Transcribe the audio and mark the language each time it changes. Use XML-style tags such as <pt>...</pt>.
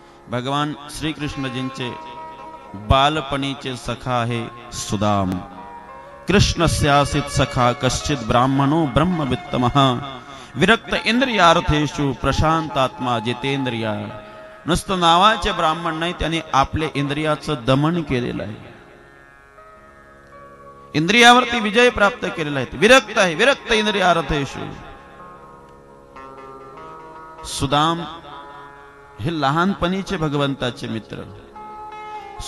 <mr>भगवान श्रीकृष्णजींचे बालपणीचे सखा आहे सुदाम।</mr> <sa>कृष्णस्यासित सखा कश्चित ब्राह्मणो ब्रह्मवित्तमः विरक्त इंद्रियार्थेषु प्रशांतात्मा जितेंद्रिया।</sa> <mr>नुसतं नावाचे ब्राह्मण नाही, त्याने आपले इंद्रियाचं दमन केलेलं आहे, इंद्रियावरती विजय प्राप्त केलेला आहे, विरक्त आहे,</mr> <sa>विरक्त इंद्रियार्थेषु।</sa> <mr>सुदाम हे लहानपणीचे भगवंताचे मित्र।</mr>